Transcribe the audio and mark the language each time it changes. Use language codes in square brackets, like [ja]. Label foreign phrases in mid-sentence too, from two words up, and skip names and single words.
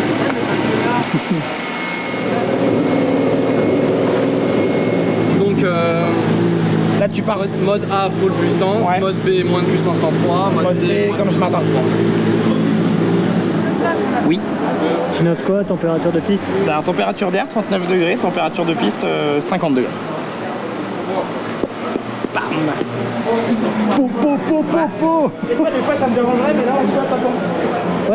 [fr] Donc là tu pars mode A full puissance, ouais. Mode B moins de puissance en froid, mode C comme ce matin. Oui. Tu notes quoi, température de piste? Ben, température d'air 39 degrés, température de piste 50 degrés. Bam. Po, po, po, po, po. C'est quoi, des fois ça me dérangerait, mais là on se voit pas tant.